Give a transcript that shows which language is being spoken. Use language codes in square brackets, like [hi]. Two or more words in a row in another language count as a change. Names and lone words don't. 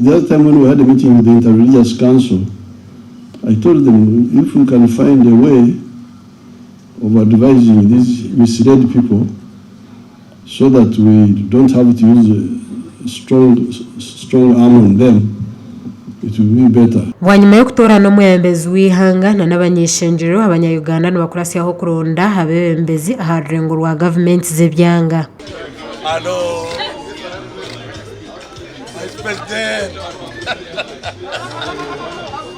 [en] The other time when we had a meeting with the Interreligious Council, I told them if we can find a way of advising these misled people so that we don't have to use strong arm on them, it will be better. [nyn] Wanyuma yo kutora n'omwembezi w'ihanga n'abanyeshenjero abanya-Uganda nibakurasiyaho kuronda abebembezi aha rurengo rwa gavumenti z'ebyanga. [en] Hello. Vice President.